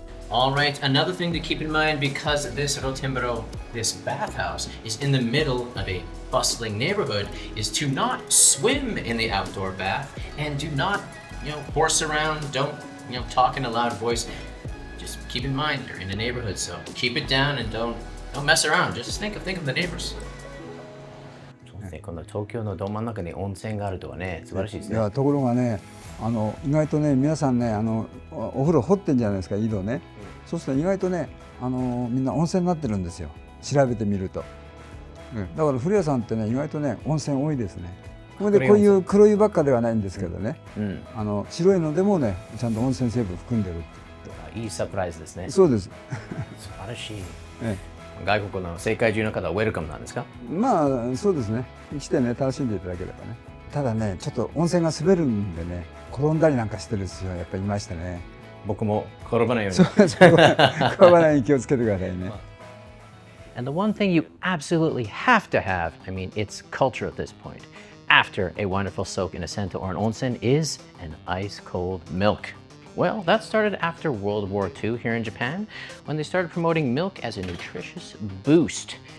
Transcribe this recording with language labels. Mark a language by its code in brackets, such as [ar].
[en] All right, another thing to keep in mind, because this Rotendaro, this bathhouse, is in the middle of a bustling neighborhood, is to not swim in the outdoor bath and do not, horse around, don't, talk in a loud voice. Just keep in mind you're in a neighborhood, so keep it down and don't mess around. Just think of the neighbors. [ja] この東京のど真ん中に温泉があるとはね、素晴らしいですね。いやところがね、意外とね、皆さんね、お風呂掘ってんじゃないですか、井戸ね。そうすると意外とね、みんな温泉になってるんですよ。調べてみると。だから古谷さんってね、意外とね、温泉多いですね。これでこういう黒湯ばっかではないんですけどね。白いのでもね、ちゃんと温泉成分含んでる。いいサプライズですね。そうです。素晴らしい。外国の世界中の方はウェルカムなんですか？まあそうですね。来てね、楽しんでいただければね。ただね、ちょっと温泉が滑るんでね、転んだりなんかしてる人はやっぱりいましたね。僕も転ばないように。転ばないように気をつけてくださいね。 [en] And the one thing you absolutely have to have, I mean, it's culture at this point, after a wonderful soak in a sento or an onsen, is an ice-cold milk. Well, that started after World War II here in Japan, when they started promoting milk as a nutritious boost.